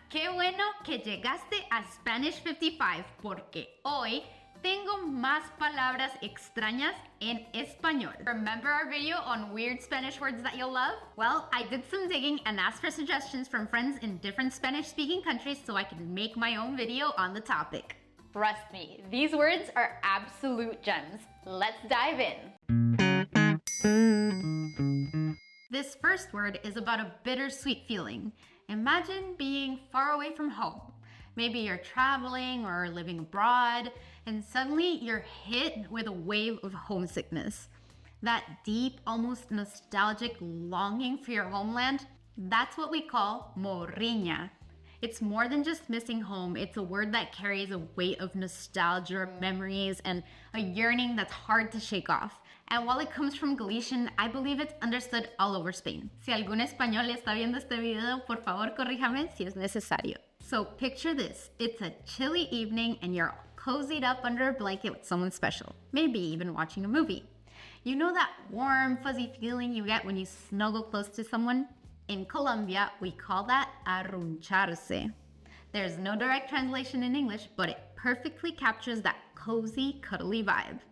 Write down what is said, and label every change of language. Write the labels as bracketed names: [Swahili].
[Spanish] Qué bueno que llegaste a Spanish 55 porque hoy tengo más palabras extrañas en español. [English] Remember our video on weird Spanish words that you'll love? Well, I did some digging and asked for suggestions from friends in different Spanish-speaking countries so I can make my own video on the topic. Trust me, these words are absolute gems. Let's dive in. This first word is about a bittersweet feeling. Imagine being far away from home. Maybe you're traveling or living abroad, and suddenly you're hit with a wave of homesickness. That deep, almost nostalgic longing for your homeland, that's what we call morriña. It's more than just missing home. It's a word that carries a weight of nostalgia, memories, and a yearning that's hard to shake off. And while it comes from Galician, I believe it's understood all over Spain. [Spanish] Si algún español está viendo este video, por favor corríjame si es necesario. [English] So picture this. It's a chilly evening and you're cozied up under a blanket with someone special. Maybe even watching a movie. You know that warm, fuzzy feeling you get when you snuggle close to someone? In Colombia, we call that arruncharse. There's no direct translation in English, but it perfectly captures that cozy, cuddly vibe.